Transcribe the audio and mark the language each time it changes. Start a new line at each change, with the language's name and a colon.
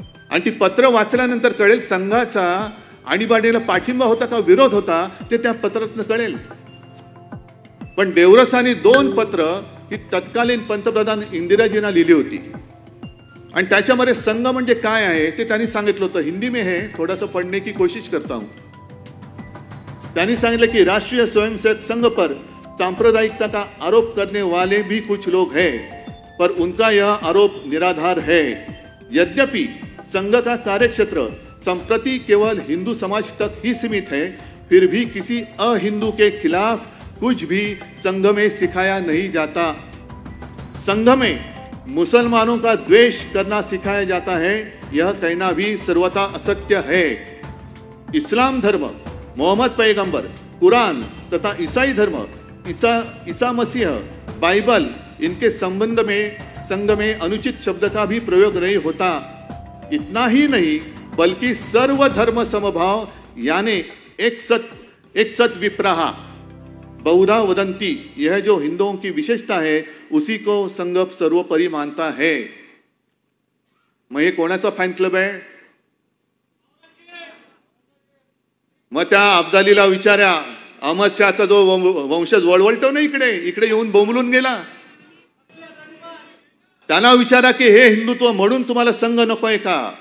Marathi: आणि ती पत्र वाचल्यानंतर कळेल संघाचा आणीबाणीला पाठिंबा होता का विरोध होता ते त्या पत्रातून कळेल. पण देवरसांनी 2 पत्र ही तत्कालीन पंतप्रधान इंदिराजींना लिहिली होती. आणि त्याच्यामध्ये संघ म्हणजे काय आहे ते त्यांनी सांगितलं होतं.
Hindi: हिंदी में है, थोड़ा सा पढ़ने की कोशिश करता हूं.
Marathi: त्यांनी सांगितलं की
Hindi: राष्ट्रीय स्वयंसेवक संघ पर सांप्रदायिकता का आरोप करने वाले भी कुछ लोग हैं पर उनका यह आरोप निराधार है. यद्यपि संघ का कार्यक्षेत्र संप्रति केवल हिंदू समाज तक ही सीमित है, फिर भी किसी अहिंदू के खिलाफ कुछ भी संघ में सिखाया नहीं जाता. संघ में मुसलमानों का द्वेष करना सिखाया जाता है, यह कहना भी सर्वथा असत्य है. इस्लाम धर्म, मोहम्मद पैगंबर, कुरान तथा ईसाई धर्म, ईसा मसीह, बाइबल, इनके संबंध में संघ में अनुचित शब्द का भी प्रयोग नहीं होता. इतना ही नहीं बल्कि सर्व धर्म समभाव यानी
Sanskrit: एक सत विप्रहा बहुधा वदंती,
Hindi: यह जो हिंदुओं की विशेषता है उसी को संघ सर्वोपरि मानता है.
Marathi: मग हे कोणाचा फॅन क्लब आहे? मग त्या अब्दालीला विचारा, अहमद शहाचा जो वंशज वळवळतो ना इकडे येऊन बोंबलून गेला, त्यांना विचारा की हे हिंदुत्व म्हणून तुम्हाला संघ नकोय का?